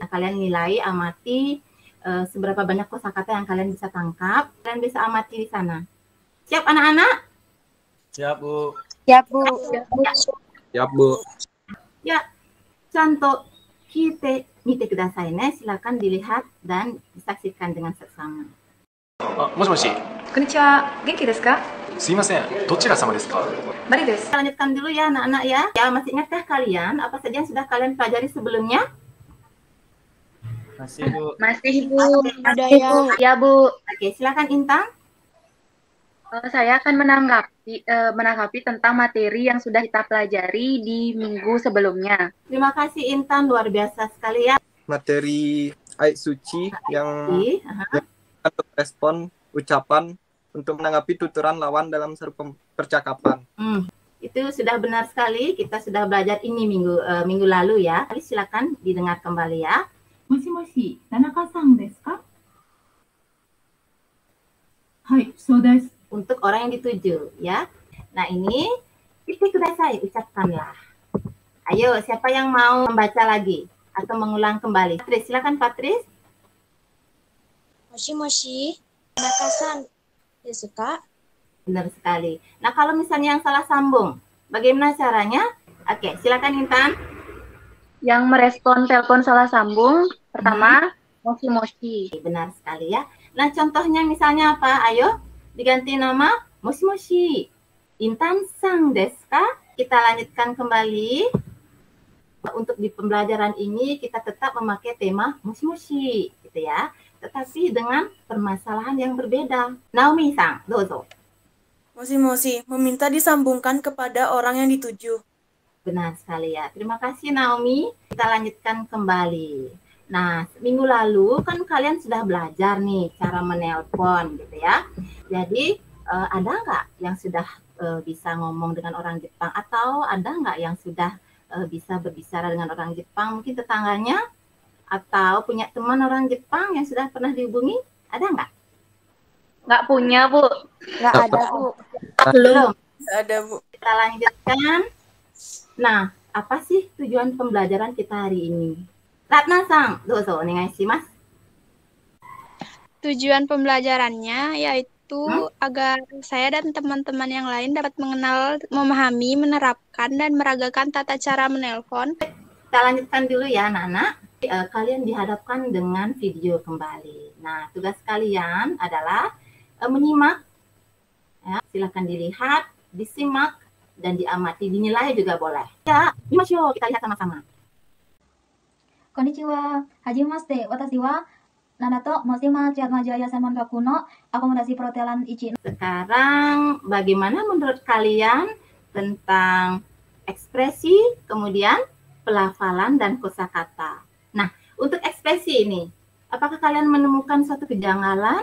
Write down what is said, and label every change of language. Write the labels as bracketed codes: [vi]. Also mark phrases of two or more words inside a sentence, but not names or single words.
[id] Nah, kalian nilai, amati seberapa banyak kosakata yang kalian bisa tangkap. Kalian bisa amati di sana. Siap anak-anak? Siap, Bu. Siap, Bu. Siap, Bu. Ya, contoh kita [ja] 見てくださいね. [id] Silakan dilihat dan disaksikan dengan seksama. [ja] もしもし。こんにちは。元気ですか？すいません。どちら様ですか？マリです。 [id] Kita lanjutkan dulu ya anak-anak ya. Ya, masih ingatkah kalian apa saja yang sudah kalian pelajari sebelumnya? Masih, Bu. Masih, Bu. Ada ya. Ya, Bu. Oke, silakan Intan. Saya akan menanggapi tentang materi yang sudah kita pelajari di minggu sebelumnya. Terima kasih Intan, luar biasa sekali ya. Materi ayat suci yang Aha. untuk respon ucapan untuk menanggapi tuturan lawan dalam satu percakapan. Itu sudah benar sekali. Kita sudah belajar ini minggu lalu ya. Silakan didengar kembali ya. [ja] もしもし、田中さんですか? はい、そうです. [id] Untuk orang yang dituju ya. Nah ini, [ja] 言ってください, [id] ucapkanlah. Ayo, siapa yang mau membaca lagi atau mengulang kembali? Patris, silakan Patris. [ja] もしもし、田中さんですか? [id] Benar sekali. Nah kalau misalnya yang salah sambung, bagaimana caranya? Oke, silakan Intan. Yang merespon telepon salah sambung, pertama, [ja] moshi-moshi. [id] Benar sekali ya. Nah contohnya misalnya apa? Ayo diganti nama [ja] もしもし。Intan さんですか? [id] Kita lanjutkan kembali. Untuk di pembelajaran ini kita tetap memakai tema [ja] もしもし [id] gitu ya. Tetapi dengan permasalahan yang berbeda. [ja] Naomi-san, dozo. Moshi-moshi, [id] meminta disambungkan kepada orang yang dituju. Benar sekali ya. Terima kasih Naomi. Kita lanjutkan kembali. Nah, minggu lalu kan kalian sudah belajar nih cara menelpon gitu ya. Jadi ada nggak yang sudah bisa ngomong dengan orang Jepang? Atau ada nggak yang sudah bisa berbicara dengan orang Jepang? Mungkin tetangganya? Atau punya teman orang Jepang yang sudah pernah dihubungi? Ada nggak? Nggak punya, Bu. Nggak ada, Bu. Belum. Nggak ada, Bu. Kita lanjutkan. Nah, apa sih tujuan pembelajaran kita hari ini? [ja] Ratna さん、どうぞ、お願いします. [id] Tujuan pembelajarannya yaitu agar saya dan teman-teman yang lain dapat mengenal, memahami, menerapkan, dan meragakan tata cara menelpon. Kita lanjutkan dulu ya anak-anak. Kalian dihadapkan dengan video kembali. Nah, tugas kalian adalah menyimak. Ya, silakan dilihat, disimak, dan diamati. Dinilai juga boleh. Ya, yuk kita lihat sama-sama. [ja] こんにちは。はじめまして. Watashi wa Nanato Moshima Chiatmajaya Senmon Gaku no [id] Akomodasi Perhotelan [ja] Ichi. [id] Sekarang bagaimana menurut kalian tentang ekspresi, kemudian pelafalan dan kosakata? Nah, untuk ekspresi ini, apakah kalian menemukan suatu kejanggalan?